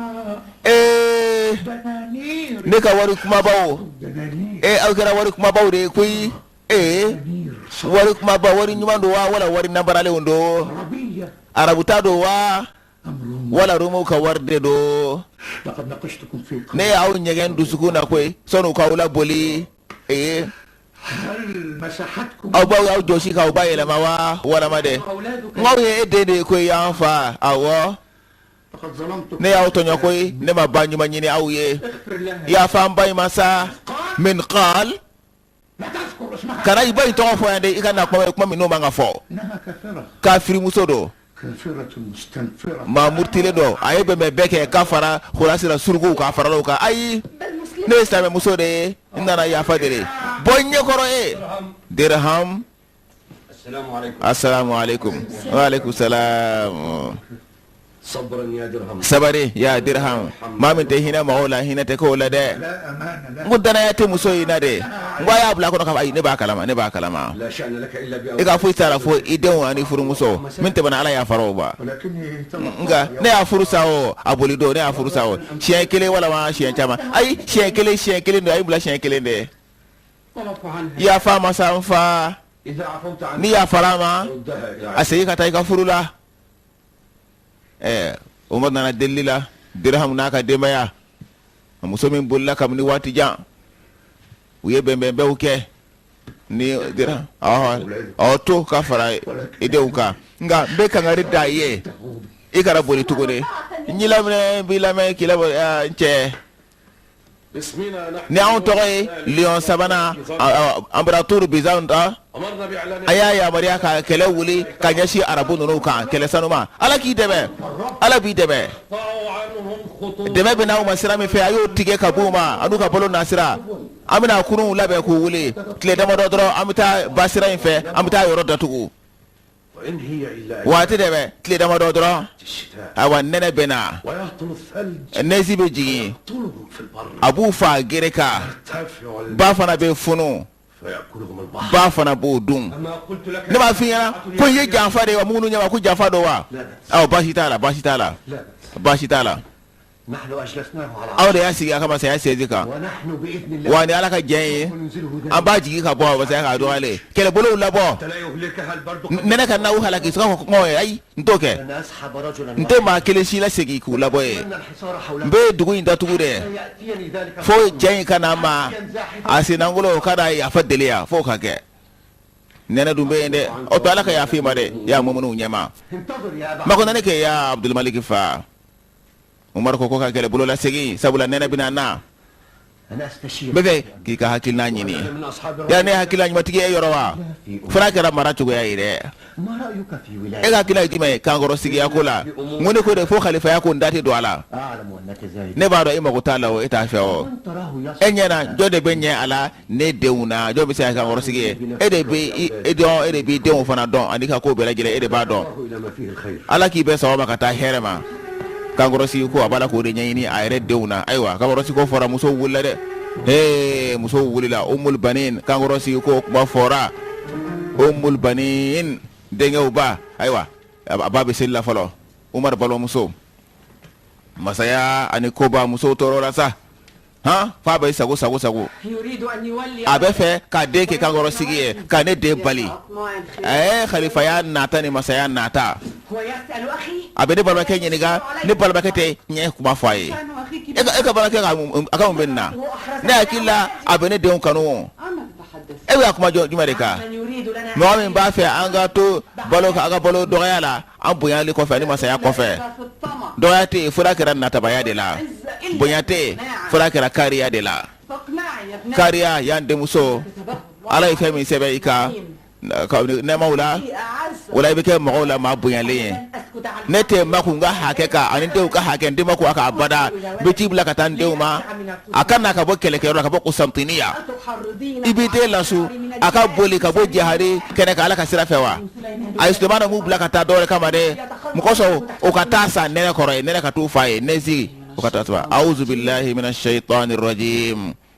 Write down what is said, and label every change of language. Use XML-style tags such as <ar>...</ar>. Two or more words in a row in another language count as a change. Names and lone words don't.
<bm>ne ka wari kumabaw aw kɛra wari kumabaw de ye koyi wari kumaba wari ɲuman don wa wala wari nabaralen don arabuta don wa wala Romaw ka wari de don</bm> <ar>لقد ناقشتكم في</ar> <bm>ne y'aw ɲɛgɛn dusukun na koyi sɔnni k'aw laboli</bm> <ar>هل مسحتكم</ar> <bm>aw baw y'aw jɔsi k'aw ba yɛlɛma wa walama dɛ</bm> <ar>أولادك؟</ar> <bm>n'aw ye e den de ye koyi y'an fa awɔ</bm> <ar>لقد ظلمتم.</ar> <bm>ne y'aw tɔɲɔ koyi ne ma ba ɲuman ɲini aw ye</bm> <ar>اغفر لها.</ar> <bm>yafa n ba in ma sa Minqal</bm> <ar>لا تذكر اسمها.</ar> <bm>kana i ba in tɔgɔ fɔ yan de i ka na kuma min n'o man ka fɔ</bm> <ar>إنها كافرة.</ar> <bm>kafirimuso don</bm> <ar>كافرة مستنفرة.</ar> <bm>maa murutilen don a ye bɛnbɛn bɛɛ kɛ k'a fara horasira surukuw k'a farala o kan ayi</bm> <ar>بل مسلم.</ar> <bm>ne ye silamɛmuso de ye n nana yafa de ye bɔ n ɲɛkɔrɔ ye Dirham</bm> <ar>السلام عليكم. السلام عليكم وعليكم السلام صبرا يا درهم.</ar> <bm>sabari ya Dirham maa min tɛ hinɛ mɔgɔw la hinɛ tɛ k'o la dɛ</bm> <ar>لا أمان n لك.</ar> <bm>ko danaya tɛ muso in na de n ko a y'a bila a kɔnɔ k'a fɔ ayi ne b'a kalama</bm> <ar>لا شأن لك إلا</ar> <bm>i ka</bm> <ar>بأولادك.</ar> <bm>foyi t'a la fo i denw ani furumuso min tɛmɛna Ala yafara o ma</bm> <ar>ولكني</ar> <bm>nka ne y'a furu sa o a boli don ne y'a furu sa o siɲɛ kelen walama siɲɛ caman ayi siɲɛ kelen don a y'i bila siɲɛ kelen de</bm> <ar>طلب عنها.</ar> <bm>yafa ma sa n fa</bm> <ar>إذا عفوت عنها</ar> <bm>ni yafara ma</bm> <ar>ردها إلى</ar> <bm>a segin ka taa i ka furu la Umar nana delili la Dirham n'a ka denbaya a muso min bolila kabini waati jan u ye bɛnbɛnbɛnw kɛ ni Dirham ɔ to ka fara i denw kan nka n bɛ kangari da i ye i kana boli tuguni n y'i lamɛn n b'i lamɛn k'i lamɛn n cɛ</bm> <ar>اسمنا نحن</ar> <bm>ni anw tɔgɔ ye Lion sabanan Empereur Bizan ta</bm> <ar>أمرنا بإعلان</ar> <bm>a y'a yamaruya ka kɛlɛ wuli ka ɲɛsin arabu ninnu kan kɛlɛ sanuma Ala k'i dɛmɛ Ala b'i dɛmɛ</bm> <ar>قطعوا عنهم خطوط.</ar> <bm>dɛmɛ bɛ n'aw ma sira min fɛ a y'o tigɛ ka b'u ma a n'u ka balo na sira an bɛna kurunw labɛn k'u wuli tile damadɔ dɔrɔn an bɛ taa ba sira in fɛ an bɛ taa yɔrɔ datugu</bm> <ar>وإن هي إلا</ar> <bm>waati de bɛ tile damadɔ dɔrɔn</bm> <ar>الشتاء</ar> <bm>ayiwa nɛnɛ bɛ na</bm> <ar>ويهطل الثلج</ar> <bm>nɛsi bɛ jigin</bm> <ar>يهطلهم في البر</ar> <bm>a b'u fa gere kan</bm> <ar>ترتفع</ar> <bm>ba fana bɛ funu</bm> <ar>فيأكلهم البحر</ar> <bm>ba fana b'o dun</bm> <ar>أما قلت لك</ar> <bm>ne b'a f'i ɲɛna ko i ye janfa de wa munu ɲɛma ko janfa do wa aw baasi t'a la baasi t'a la</bm> <ar>لا</ar> <bm>baasi t'a la</bm> <ar>نحن أجلسناه على</ar> <bm>aw de y'a sigi a ka masaya sɛji kan</bm> <ar>ونحن بإذن الله</ar> <bm>wa ni ala ka jɛn ye</bm> <ar>وننزله</ar> <bm>an b'a jigi ka bɔ masaya k'a dɔgɔyalen kɛlɛbolow labɔ</bm> <ar>لا يهلكها البرد</ar> <bm>nɛnɛ ka n'aw halaki sɔgɔ fɔ kɔngɔ ye ayi n t'o kɛ</bm> <ar>أن أسحب رجلا</ar> <bm>n tɛ maa kelen si la segin k'u labɔ ye</bm> <ar>أن الحصار n حوله</ar> <bm>bɛ dugu in datugu dɛ</bm> <ar>يأتيني ذلك</ar> <bm>fo jɛn in ka na ma a senangolo ka da yafa deli ya fo ka kɛ nɛnɛ dun bɛ yen dɛ o to ala ka yafa i ma dɛ y'a mumunu ɲɛma</bm> <ar>انتظر يا أبا</ar> <bm>mako nane ke ya abdulmalik fa umar ko ka kɛlɛ bolo la segin sabula nɛnɛ bɛna na</bm> <ar>أنا أستشير</ar> <bm>n bɛ fɛ k'i ka hakilina ɲini</bm> <ar>أنا من أصحاب ya الرأي</ar> <bm>ne hakilina ɲumatigi ye yɔrɔ wa fana kɛra mara cogoya ye dɛ</bm> <ar>ما رأيك في</ar> <bm>e</bm> <ar>ولاية</ar> <bm>ka hakilina ye jumɛn ye kankɔrɔ sigiya ko la n ko ne ko de fo kalifaya ko n da tɛ don a la</bm> <ar>أعلم أنك زاهد</ar> <bm>ne b'a dɔn e mako t'a la o e t'a fɛ o</bm> <ar>من تراه</ar> <bm>e</bm> <ar>يصل</ar> <bm>ɲɛna jɔn de bɛ ɲɛ a la ne denw na jɔn bɛ se ka kankɔrɔ sigi ye e de b'i denw fana dɔn ani ka ko bɛɛ lajɛlen e de b'a dɔn</bm> <ar>الله إلى ما فيه الخير</ar> <bm>ala k'i bɛ sɔgɔma ka taa hɛrɛ ma kankɔrɔsigi ko a b'a la k'o de ɲɛɲini a yɛrɛ denw na ayiwa kankɔrɔsigi ko fɔra musow wulila dɛ musow wulila umul banin kankɔrɔsigi ko kuma fɔra umul banin denkɛw ba ayiwa a ba bɛ seli la fɔlɔ umar balimamuso masaya ani koba musow tɔɔrɔ la sa f'a bɛ sago</bm> <ar>يريد أن يولي</ar> <bm>a bɛ fɛ ka den kɛ kankɔrɔsigi ye ka ne den bali kalifaya nata ni masaya nata</bm> <ar>ويسأل أخي</ar> <bm>a bɛ ne balimakɛ ɲininka ne balimakɛ tɛ ɲɛ kuma fɔ a ye</bm> <ar>كان أخيك</ar> <bm>e ka balimakɛ a ka mun bɛ nin na ne hakili la a bɛ ne denw kanu o.</bm> <ar>عما تتحدث</ar> <bm>e bɛ ka kuma jumɛn de kan</bm> <ar>من يريد لنا</ar> <bm>mɔgɔ min b'a fɛ an ka to balo ka balo dɔgɔya la an bonyali kɔfɛ ani masaya kɔfɛ</bm> <ar>في الطمع</ar> <bm>dɔgɔya tɛ yen fura kɛra natabaya de la bonya tɛ yen fura kɛra kariya de la</bm> <ar>فاقنعي يا ابنتي</ar> <bm>kariya y'an denmuso ala ye fɛn min sɛbɛn i ka nɛɛmaw la</bm> <ar>أعز</ar> <bm>o la i bɛ kɛ mɔgɔw la maa bonyalen ye</bm> <ar>أن أسكت عن</ar> <bm>ne tɛ makun ka hakɛ kan ani denw ka hakɛ n den ma ko a ka bada n bɛ ci bila ka taa n denw ma a ka na ka bɔ kɛlɛkɛyɔrɔ la ka bɔ kusantiniya</bm> <ar>تحرضين</ar> <bm>i b'i den lasu a ka boli ka bɔ jihadi kɛnɛ kan ala ka sira fɛ wa a ye sulemana m'u bila ka taa dɔwɛrɛ kama dɛ mɔgɔ sɔn o ka taa san nɛnɛ kɔrɔ ye nɛnɛ ka t'u fa ye nɛ sigi o ka taa saba</bm> <ar>أعوذ بالله من الشيطان الرجيم</ar>